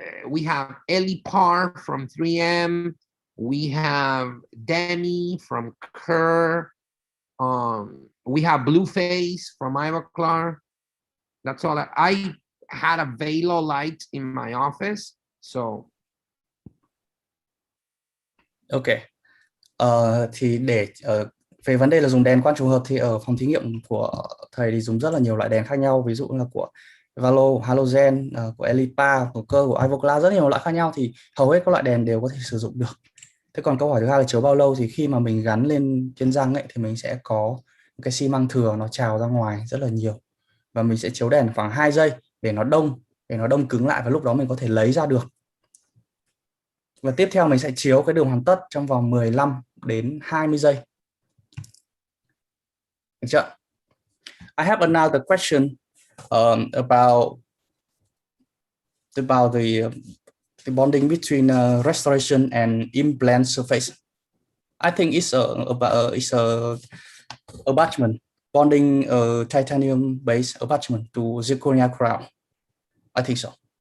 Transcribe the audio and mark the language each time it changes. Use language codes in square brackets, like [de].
[en] We have Elipar from 3M. We have Demi from Kerr. We have Blueface from Ivoclar. That's all. I had a Velo light in my office, so. Okay. [vi] Thì để về vấn đề là dùng đèn quang trùng hợp thì ở phòng thí nghiệm của thầy thì dùng rất là nhiều loại đèn khác nhau, ví dụ là của Valo, halogen, của Elipa, của Cơ, của Ivoclar, rất nhiều loại khác nhau, thì hầu hết các loại đèn đều có thể sử dụng được. Thế còn câu hỏi thứ hai là chiếu bao lâu, thì khi mà mình gắn lên trên răng ấy thì mình sẽ có cái xi măng thừa nó trào ra ngoài rất là nhiều, và mình sẽ chiếu đèn khoảng 2 giây để nó đông cứng lại, và lúc đó mình có thể lấy ra được. Và tiếp theo mình sẽ chiếu cái đường hoàn tất trong vòng 15 đến 20 giây. Được chưa? [en] I have another question about the bonding between restoration and implant surface. I think it's a attachment, bonding titanium-based attachment to zirconia crown. I think so.